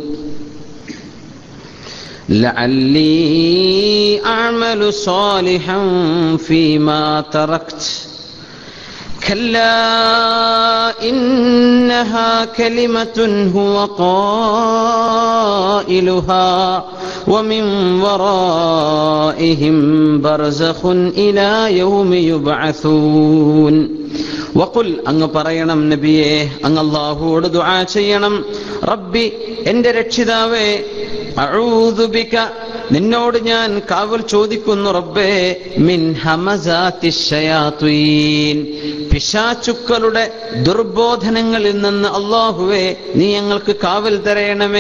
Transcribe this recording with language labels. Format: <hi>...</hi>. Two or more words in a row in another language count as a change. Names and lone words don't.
<ar>لعلي أعمل صالحا فيما تركت كلا إنها كلمة هو قائلها ومن ورائهم برزخ إلى يوم يبعثون.</ar> <ml>വഖുൽ, അങ്ങ് പറയണം നബിയെ, അങ്ങ് അല്ലാഹുവോട് ദുആ ചെയ്യണം. റബ്ബി, എന്റെ രക്ഷിതാവേ,</ml> <ar>أعوذ بك,</ar> <ml>നിന്നോട് ഞാൻ കാവൽ ചോദിക്കുന്നു റബ്ബേ,</ml> <ar>من همزات الشياطين,</ar> <ml>പിശാചുക്കളുടെ ദുർബോധനങ്ങളിൽ നിന്ന് അല്ലാഹുവേ നീ ഞങ്ങൾക്ക് കാവൽ തരയണമേ.</ml>